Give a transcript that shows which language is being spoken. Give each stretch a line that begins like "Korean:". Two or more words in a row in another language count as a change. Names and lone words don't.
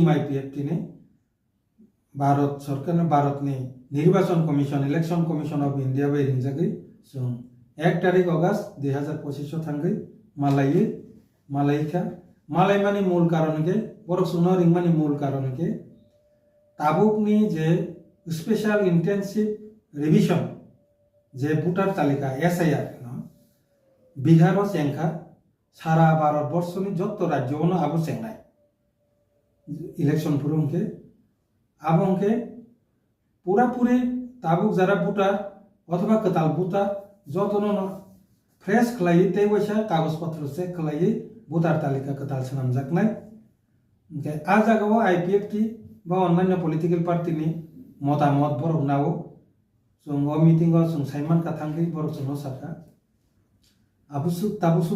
Kok Borok: IPFT नि भारत सरकार भारतनि निर्वाचन कमिशन इलेक्शन कमिशन ऑफ इंडिया बाय रिंजागै जों 1 तारिख अगस्त 2025 थांगै मालायखा मालायमानि मूल कारण के बर सुनो रिंगमानि मूल कारण के ताबुकनि जे स्पेशल इंटेंसिव रिविजन जे भोटार तालिका SIR बिहार जेंखा सारा भारतवर्षनि जत राज्यों आबो जेंनाय इलेक्शन पुरुंके आबंके पूरा पूरी ताबुक जरा भोटार अथवा कताल भोटार जतनो फ्रेश खलाई ते वैसा कागज पत्र चेक खलाई भोटार तालिका कताल सनाम जाकनाय ओके आ जागाव IPFT बा अन्य
English: political party
Kok Borok: नि मतामत बरक नाव जों ओ मीटिंग जों साइमान काथांगै बरक जों साका आबुसुक ताबुसुक